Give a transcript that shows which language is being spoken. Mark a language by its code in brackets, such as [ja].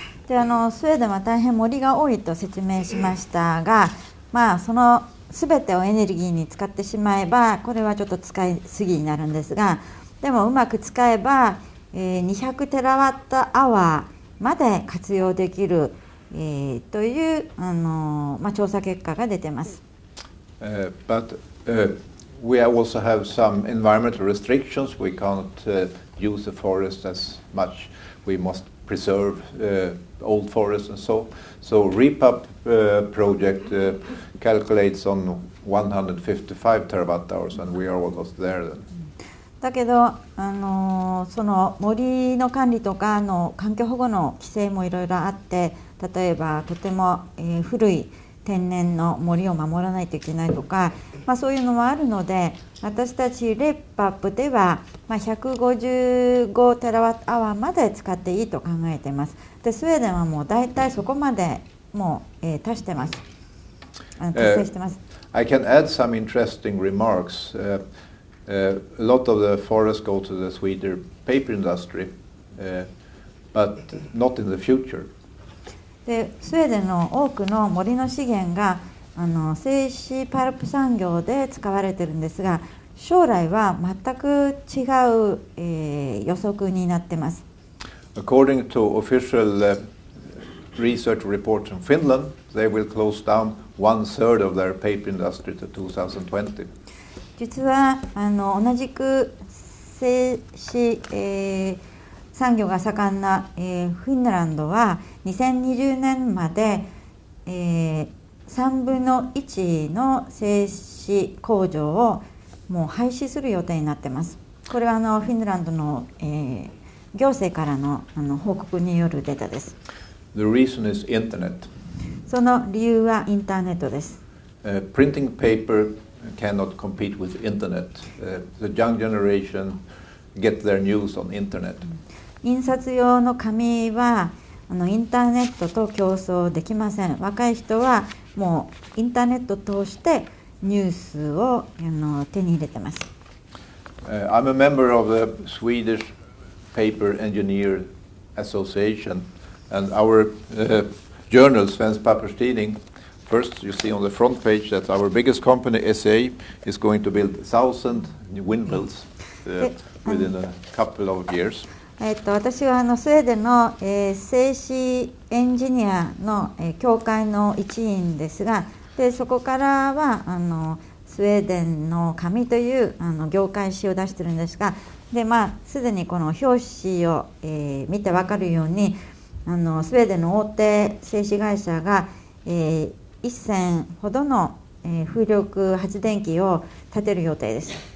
[ja] でスウェーデンは大変森が多いと説明しましたが、その全てをエネルギーに使ってしまえばこれはちょっと使いすぎになるんですが、でもうまく使えば、200テラワットアワーまで活用できる、という、調査結果が出ています。 [en] But we also have some environmental restrictions. We can't use the forest as much. We must preserve old forests and so. So REPUP project calculates on 155 terawatt hours, and we are almost there then. [ja] だけど、その森の管理とか環境保護の規制もいろいろあって、例えばとても、古い天然の森を守らないといけないとか、そういうのもあるので、私たちレッパップでは、155テラワットアワーまで使っていいと考えています。でスウェーデンはもう大体そこまでもう、達してます。達成してます。 [en] I can add some interesting remarks. A lot of the forests go to the Swedish paper industry, but not in the future. [ja] でスウェーデンの多くの森の資源が製紙パルプ産業で使われているんですが、将来は全く違う、予測になっています。 [en] According to official research reports from Finland, they will close down 1/3 of their paper industry to 2020. [ja] 実は同じく製紙、産業が盛んな、フィンランドは2020年まで、3分の1の製紙工場をもう廃止する予定になっています。これはフィンランドの、行政からの、報告によるデータです。 [en] The reason is internet. [ja] その理由はインターネットです。 [en] Printing paper cannot compete with internet. The young generation get their news on internet. [ja] 印刷用の紙はインターネットと競争できません。若い人はもうインターネットを通してニュースを手に入れてます。 [en] I'm a member of the Swedish Paper Engineer Association, and our journal, Svensk Papperstidning, first you see on the front page that our biggest company, SA, is going to build 1,000 windmills within a couple of years. [ja] 私はスウェーデンの、製紙エンジニアの、協会の一員ですが、でそこからはスウェーデンの紙という業界誌を出してるんですが、ですでにこの表紙を、見て分かるようにスウェーデンの大手製紙会社が、1000ほどの、風力発電機を建てる予定です。